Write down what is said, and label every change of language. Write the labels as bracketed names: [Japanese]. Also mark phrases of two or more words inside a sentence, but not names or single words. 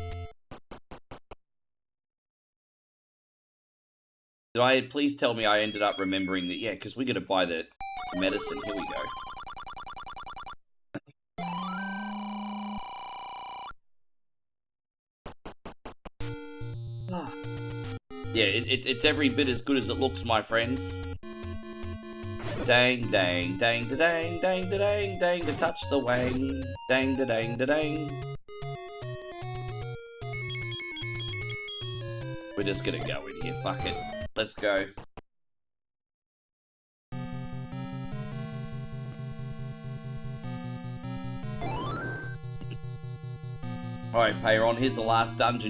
[English] Please tell me I ended up remembering that, yeah, because we're going to buy the medicine. Here we go. Yeah, it's every bit as good as it looks, my friends. Dang, dang, dang, da dang, dang, da dang, dang, to touch the wang. Dang, da dang, da dang. We're just gonna go in here, fuck it. Let's go. Alright, Payron, here's the last dungeon.